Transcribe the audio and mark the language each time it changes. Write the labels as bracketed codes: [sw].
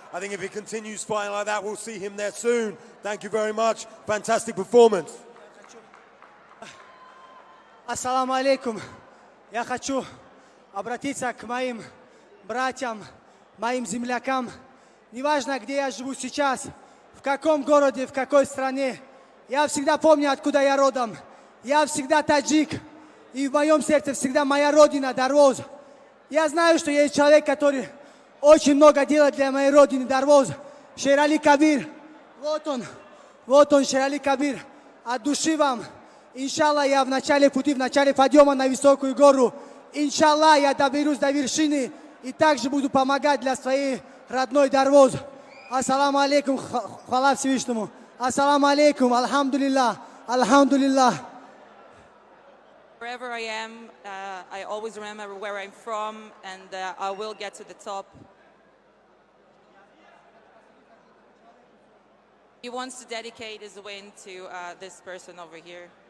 [en] I think if he continues fighting like that, we'll see him there soon. Thank you very much. Fantastic performance. [ru] Ассаламу алейкум. Я хочу обратиться к моим братьям, моим землякам. Неважно, где я живу сейчас, в каком городе, в какой стране. Я всегда помню, откуда я родом. Я всегда таджик. И в моем сердце всегда моя родина, Дарвоз. Я знаю, что есть человек, который очень много делает для моей родины, Дарвоз. Шерали Кабир. Вот он, Шерали Кабир. От души вам. Иншаллах, я в начале пути, в начале подъема на высокую гору. Иншаллах, я доберусь до вершины и также буду помогать для своей родной Дарвоз. Ассаламу алейкум, хвала Всевышнему. Ассаламу алейкум, альхамдулиллах, альхамдулиллах. [en] Wherever I am, I always remember where I'm from, and I will get to the top. He wants to dedicate his win to this person over here.